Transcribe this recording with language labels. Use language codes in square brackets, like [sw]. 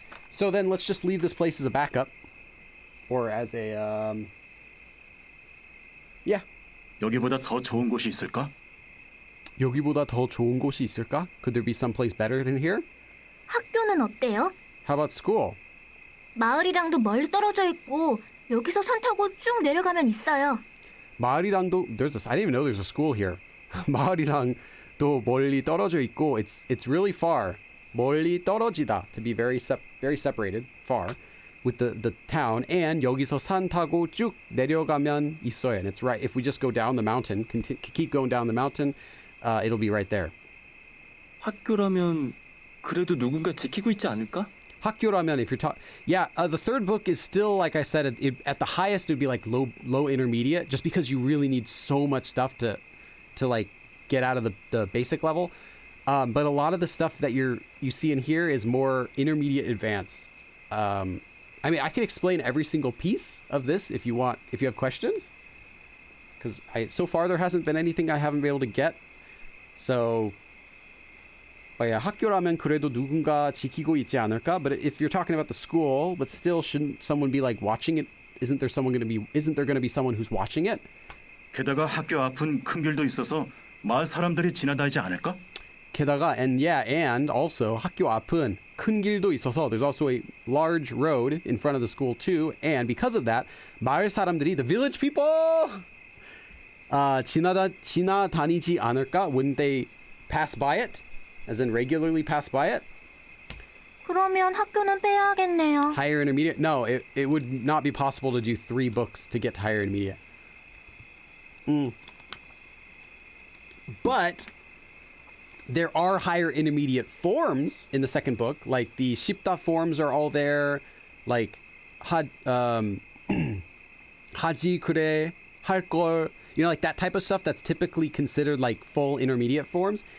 [en] So then let's just leave this place as a backup. Or as a, yeah. [ko] 여기보다 더 좋은 곳이 있을까? 여기보다 더 좋은 곳이 있을까? [en] Could there be someplace better than here? [ko] 학교는 어때요? [en] How about school? [ko] 마을이랑도 멀리 떨어져 있고 여기서 산 타고 쭉 내려가면 있어요. 마을이랑도, [en] I didn't even know there's a school here. [ko] 마을이랑도 멀리 떨어져 있고, [en] it's really far. [ko] 멀리 떨어지다, [en] to be very separated, far, with the town. [ko] And 여기서 산 타고 쭉 내려가면 있어요. [en] And it's right, if we just go down the mountain, keep going down the mountain, it'll be right there. [ko] 학교라면 그래도 누군가 지키고 있지 않을까? 학교라면, [en] if you're talking, yeah, the third book is still, like I said, at the highest it would be like low intermediate, just because you really need so much stuff to like get out of the basic level. But a lot of the stuff that you see in here is more intermediate advanced. I mean, I can explain every single piece of this if you have questions. Because so far there hasn't been anything I haven't been able to get. So, but yeah, [ko] 학교라면 그래도 누군가 지키고 있지 않을까? [en] But if you're talking about the school, but still, shouldn't someone be like watching it? Isn't there going to be someone who's watching it? [ko] 게다가 학교 앞은 큰 길도 있어서 마을 사람들이 지나다니지 않을까? 게다가, [en] and also [ko] 학교 앞은 큰 길도 있어서 [en] there's also a large road in front of the school too. And because of that, [ko] 마을 사람들이, [en] the village people, [ko] 지나다니지 않을까? [en] Wouldn't they pass by it? As in regularly pass by it? [ko] 그러면 학교는 빼야겠네요. [en] Higher intermediate? No, it would not be possible to do 3 books to get to higher intermediate. But there are higher intermediate forms in the second book, like the Shipta forms are all there, like [ko] 하지 그래 할걸, [en] you know, like that type of stuff that's typically considered like full intermediate forms.